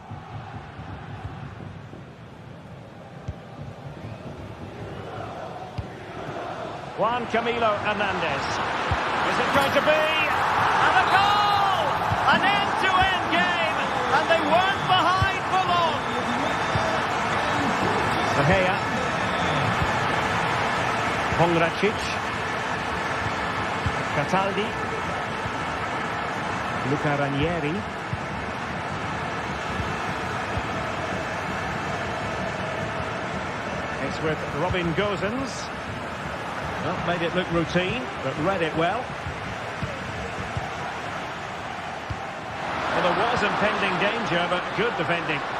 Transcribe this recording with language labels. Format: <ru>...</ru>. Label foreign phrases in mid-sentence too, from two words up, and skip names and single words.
<en>Juan Camilo Hernandez. Is it going to be? And a goal! An end-to-end game, and they weren't behind for long. De Gea. Pongracic. Cataldi. Luca Ranieri. It's with Robin Gosens. Well, made it look routine, but read it well. Well, there was impending danger, but good defending.</en>